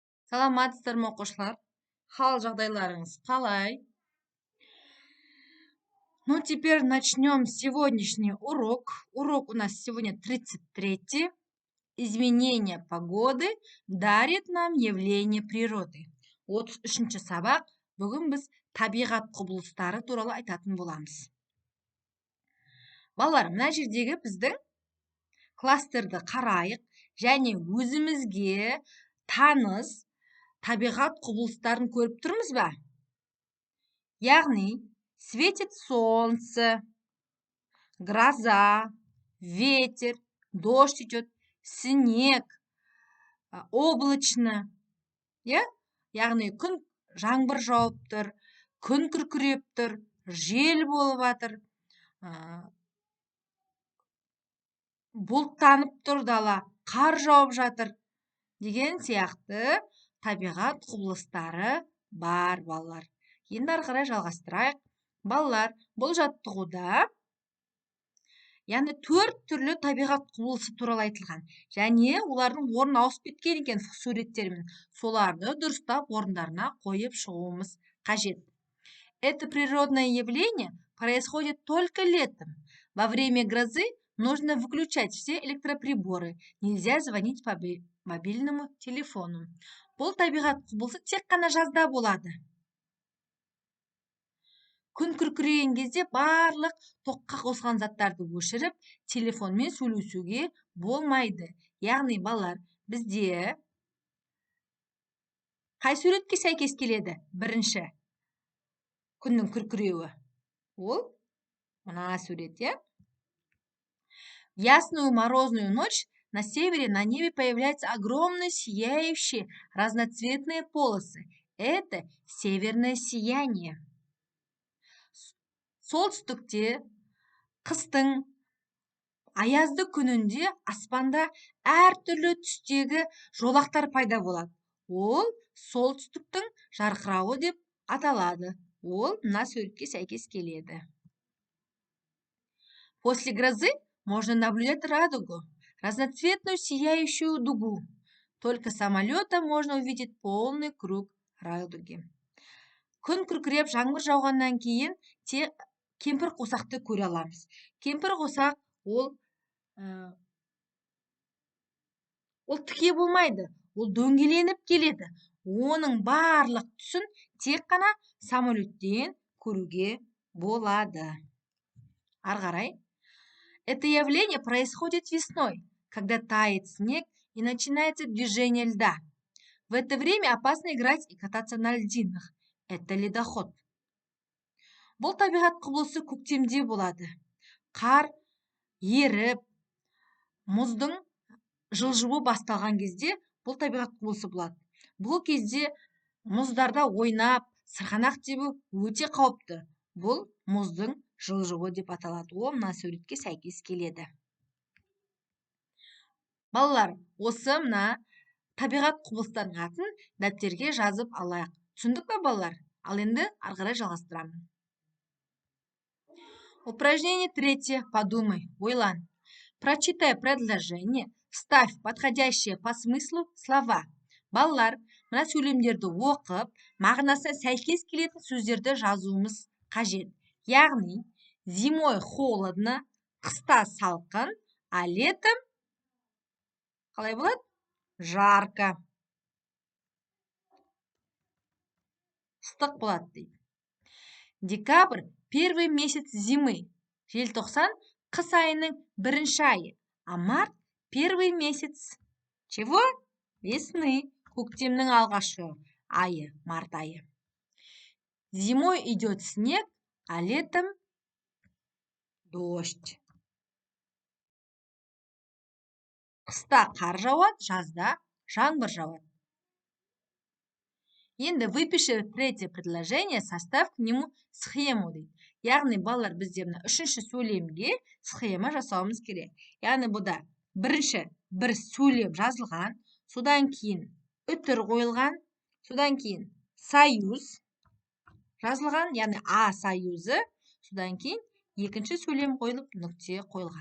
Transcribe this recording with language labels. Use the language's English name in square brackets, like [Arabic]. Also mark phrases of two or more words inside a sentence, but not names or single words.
[Kazakh] Саламатсыздар ма оқушылар? Хал жағдайларыңыз қалай? [Russian] Ну, теперь начнем сегодняшний урок. Урок у нас сегодня 33. Изменение погоды дарит нам явление природы. [Kazakh] 33-ші сабақ. Бүгін біз табиғат құбылыстары туралы айтатын боламыз. Балалар, мына жердегі біздің кластерді қарайық және өзімізге таныс табиғат құбылыстарын көріп тұрмыз ба? Яғни, [Russian] светит солнце, гроза, ветер, дождь идет, снег, облачно. [Kazakh] Яғни, күн жаңбыр жауып тұр, күн күркіреп тұр, жел болып жатыр, бұлттанып тұр дала, қар жауып жатыр деген сияқты табиғат құбылыстары бар, балалар. Енді ары қарай жалғастырайық. Балалар, бұл жаттығуда яғни 4 түрлі табиғат құбылысы туралы айтылған. Және олардың орны ауысып кеткен екен суреттермен. Соларды дұрыстап орындарына қойып шығуымыз қажет. [Russian] Это природное явление происходит только летом. Во время грозы нужно выключать все электроприборы. Нельзя звонить по мобильному телефону. [Kazakh] Бұл табиғат құбылысы тек қана жазда болады. Күн күркіреген кезде барлық тоққа қосылған заттарды өшіріп, телефонмен сөйлесуге болмайды. Яғни, балалар, бізде қай суретке сәйкес келеді? Бірінші, күннің күркіреуі. Ол мына сурет, [Russian] В ясную морозную ночь на севере на небе появляются огромные сияющие разноцветные полосы. Это северное сияние. [Kazakh] Солтүстікте, қыстың аязды күнінде аспанда әртүрлі түстегі жолақтар пайда болады. Ол солтүстіктің жарқырауы деп аталады. Ол мына суретке сәйкес келеді. [Russian] После грозы можно наблюдать радугу, разноцветную сияющую дугу. Только самолетом можно увидеть полный круг радуги. [Kazakh] Күн күркіреп жаңбыр жауғаннан кейін кемпір қосақты көре аламыз. Кемпір қосақ ол тіке болмайды, ол дөңгеленіп келеді. Оның барлық түсін тек қана самолеттен көруге болады. Ары қарай. [Russian] Это явление происходит весной, когда тает снег и начинается движение льда. В это время опасно играть и кататься на льдинах. Это ледоход. [Kazakh] Бұл табиғат құбылысы көктемде болады. Қар еріп, мұздың жылжуы басталған кезде бұл табиғат құбылысы болады. Бұл кезде мұздарда ойнап, сырғанақ тебу өте қауіпті. Бұл мұздың жылжуы деп аталады. Ол мына суретке сәйкес келеді. Балалар, осы мына табиғат құбылыстардың атын дәптерге жазып алайық. Түсіндік пе, балалар? Ал енді ары қарай жалғастырамын. [Russian] Упражнение 3. Подумай, ойлан. Прочитай предложение, вставь подходящие по смыслу слова. [Kazakh] Балалар, мына сөйлемдерді оқып, мағынасына сәйкес келетін сөздерді жазуымыз қажет. Яғни, [Russian] зимой холодно, [Kazakh] қыста салқын, [Russian] а летом [Kazakh] қалай болады? Жарко. Ыстық болады дейді. [Russian] Декабрь – первый месяц зимы. [Kazakh] Желтоқсан – қыс айының бірінші айы. [Russian] А март – первый месяц. Чего? Весны. [Kazakh] Көктемнің алғашқы айы, март айы. [Russian] Зимой идет снег, а летом дождь. [Kazakh] Қыста қар жауады, жазда жаңбыр жауады. [Russian] Енді выпиши третье предложение, составь к нему схему дейді. [Kazakh] Яғни, балалар, бізде үшінші сөйлемге схема жасауымыз керек. Яғни, бұда бірінші бір сөйлем жазылған, содан кейін үтір қойылған, содан кейін союз жазылған, яғни А союзы, содан кейін екінші сөйлем қойылып, нүкте қойылған.